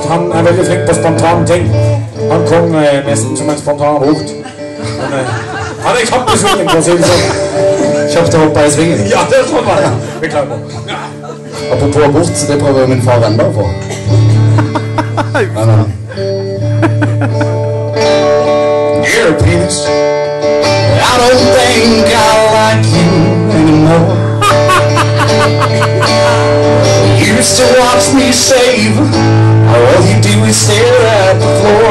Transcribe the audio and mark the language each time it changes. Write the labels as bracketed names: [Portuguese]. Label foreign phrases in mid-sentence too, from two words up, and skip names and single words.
[Norwegian] Han er veldig flink på spontane ting. Han kom nesten som en spontan hort. Han er kjapp i svingen, for å si det sånn. Kjapt å hoppe i svingen. Ja, det er sånn var det. Beklager. Apropos abort, det prøver min far enda på. Men, [English] Dear penis, I don't think I like you anymore. You used to watch me shave, all you do is stare at the floor.